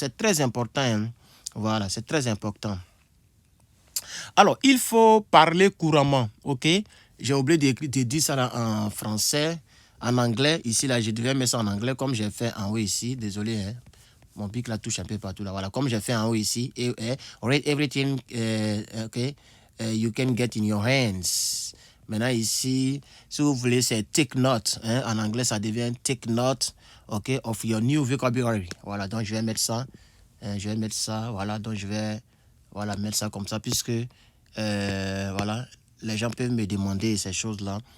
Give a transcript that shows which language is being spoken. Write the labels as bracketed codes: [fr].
[fr] C'est très important, hein. Voilà, c'est très important. Alors, il faut parler couramment, ok? J'ai oublié de dire ça en français, en anglais. Ici, là, je devais mettre ça en anglais comme j'ai fait en haut ici. Désolé, hein? Mon pic là touche un peu partout là. Voilà, comme j'ai fait en haut ici. [en] Read everything, ok? You can get in your hands. [fr] Maintenant, ici, si vous voulez, c'est take note. Hein? En anglais, ça devient take note, ok? [en] Of your new vocabulary. [fr] Voilà, donc je vais mettre ça. Je vais mettre ça. Voilà, donc je vais... Voilà, mettre ça comme ça, puisque voilà, les gens peuvent me demander ces choses-là.